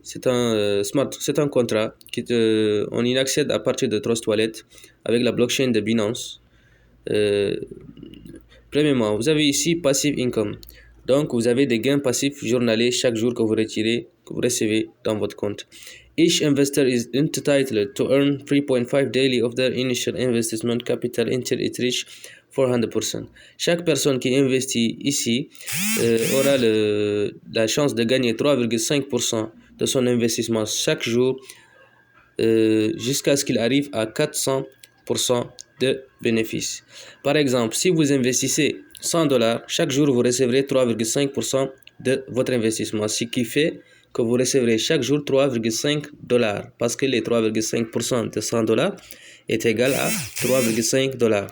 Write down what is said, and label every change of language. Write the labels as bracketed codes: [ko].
[fr] C'est un contrat on y accède à partir de Trust Wallet avec la blockchain de Binance. Euh, Premièrement, vous avez ici Passive Income. Donc, vous avez des gains passifs journaliers chaque jour que vous retirez, que vous recevez dans votre compte. [en] Each investor is entitled to earn 3.5 daily of their initial investment capital until it reach 400%. [fr] Chaque personne qui investit ici aura la chance de gagner 3,5% de son investissement chaque jour jusqu'à ce qu'il arrive à 400% de bénéfices. Par exemple, si vous investissez $100, chaque jour vous recevrez 3,5% de votre investissement, ce qui fait que vous recevrez chaque jour $3,5 parce que les 3,5% de $100 est égal à $3,5.